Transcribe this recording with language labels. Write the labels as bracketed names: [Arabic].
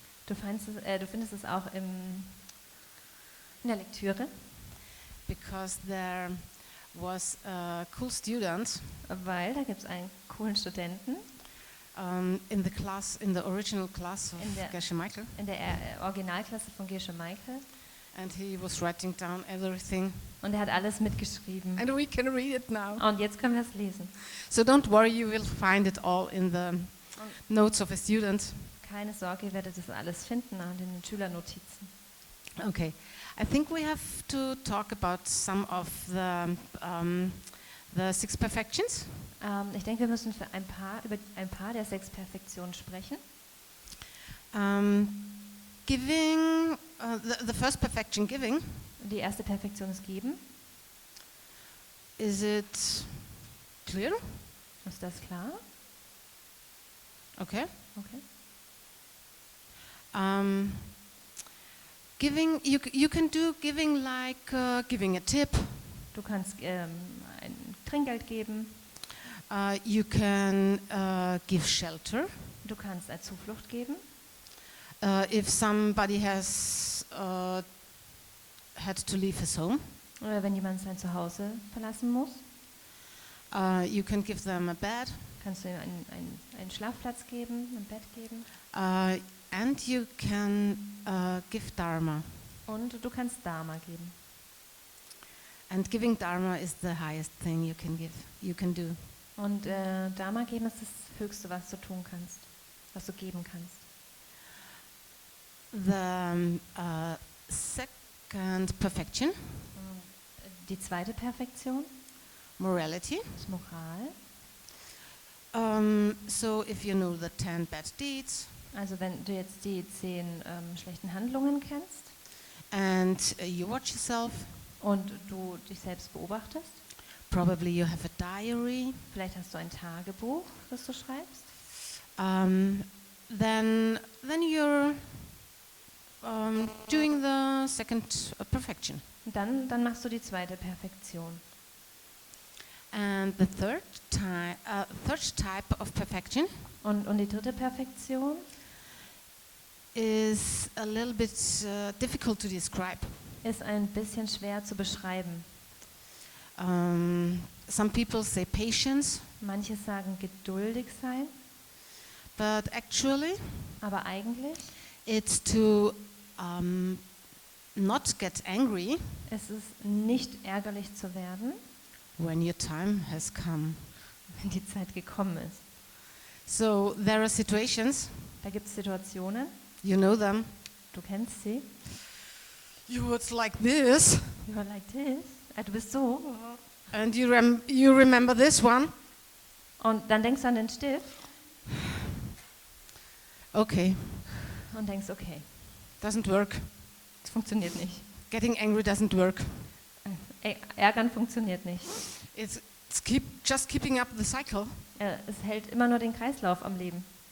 [German] Du findest es auch in der Lektüre, [English] Because there was a cool student [German] weil da gibt es einen coolen Studenten [English] in the original class of [German] In der- [English] Gesche Michael, [German] in der Originalklasse von Gesche Michael [English] and he was writing down everything. [German] und er hat alles mitgeschrieben. [English] And we can read it now. [German] Und jetzt können wir es lesen. [English] So don't worry, you will find it all in the notes of a student. [German] Keine Sorge, ihr werdet das alles finden in den Schülernotizen. [English] Okay, I think we have to talk about some of the 6 perfections. [German] Ich denke, wir müssen über ein paar der 6 Perfektionen sprechen. [English] Giving, the first perfection, giving. [German] Die erste Perfektion ist Geben. [English] Is it clear? [German] Ist das klar? [English] Okay. [German] Okay. [English] Giving, you can do giving like giving a tip. [German] Du kannst ein Trinkgeld geben. [English] You can give shelter. [German] Du kannst eine Zuflucht geben. [English] If somebody has had to leave his home, [German] Oder wenn jemand sein Zuhause verlassen muss, [English] you can give them a bed. [German] kannst du ihm einen Schlafplatz geben, ein Bett geben. [English] And you can give dharma. [German] Und du kannst Dharma geben. [English] And giving dharma is the highest thing you can do. [German] Und Dharma geben ist das Höchste, was du tun kannst, was du geben kannst. [English] The second perfection, [German] Die zweite Perfektion [English] morality. [German] ist Moral. [English] So if you know the 10 bad deeds [German] Also wenn du jetzt die 10 schlechten Handlungen kennst [English] and you watch yourself, [German] und du dich selbst beobachtest, [English] probably you have a diary, [German] vielleicht hast du ein Tagebuch, das du schreibst, [English] then you're doing the second perfection. [German] dann machst du die zweite Perfektion. [English] And the third type of perfection [German] Und die dritte Perfektion [English] is a little bit difficult to describe. [German] ist ein bisschen schwer zu beschreiben. [English] Some people say patience, [German] Manche sagen geduldig sein, [English] but actually [German] aber eigentlich [English] it's to not get angry [German] ist es nicht ärgerlich zu werden, [English] when your time has come. [German] wenn die Zeit gekommen ist. [English] So there are situations, [German] Da gibt es Situationen, [English] you know them, [German] du kennst sie, [English] you would like this, you are like this, [German] du bist so, [English] and you remember this one. [German] und dann denkst du an den Stift [English] Okay, [German] und denkst, okay, [English] doesn't work. [German] das funktioniert nicht. [English] Getting angry doesn't work. [German] Ärgern funktioniert nicht. [English] It's just keeping up the cycle. [German] Es hält immer nur den Kreislauf am Leben.